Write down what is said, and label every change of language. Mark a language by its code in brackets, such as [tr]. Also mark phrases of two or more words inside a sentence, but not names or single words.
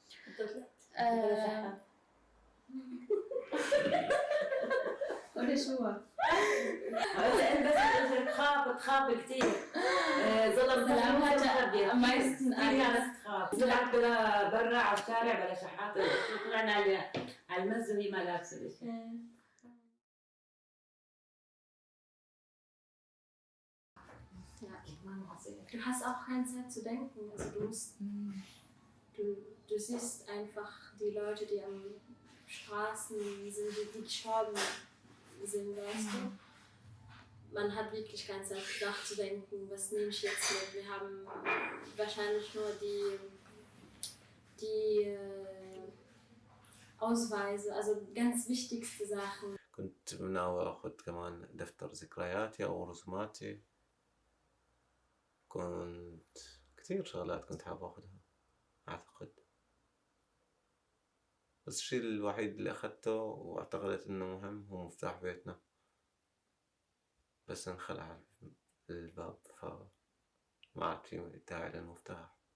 [ar] ولا شو بس تخاف كثير ظلم سلامها ما كانت تخاف طلعت بلا برا على الشارع بلا شحات طلعنا على المز وهي ما لابسه شيء. [de] Du hast auch keine Zeit zu denken. Also du siehst einfach die Leute, die am Straßen sind, die gestorben sind, weißt du. Man hat wirklich keine Zeit nachzudenken, was nehme ich jetzt mit. Wir haben wahrscheinlich nur die Ausweise, also ganz wichtigste Sachen. [ar] كنت ناوي أخذ كمان دفتر ذكرياتي أو رسوماتي. كنت كثير شغلات كنت حابب أخذها أعتقد، بس الشيء الوحيد اللي أخذته واعتقدت إنه مهم هو مفتاح بيتنا، بس انخلع الباب فما عاد في داعي للمفتاح.